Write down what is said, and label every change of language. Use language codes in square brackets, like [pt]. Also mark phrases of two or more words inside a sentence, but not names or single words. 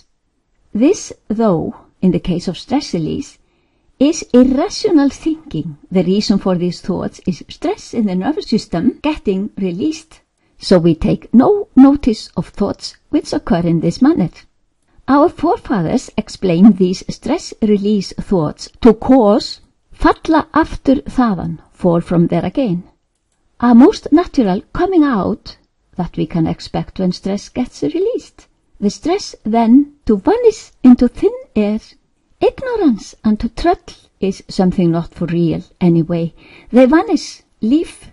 [en] This, though, in the case of stress release, is irrational thinking. The reason for these thoughts is stress in the nervous system getting released. So we take no notice of thoughts which occur in this manner. Our forefathers explained these stress release thoughts to cause [is] falla aftur þaðan, [en] fall from there again. A most natural coming out that we can expect when stress gets released. The stress then to vanish into thin air. Ignorance and truth is something not for real anyway. They vanish, leave.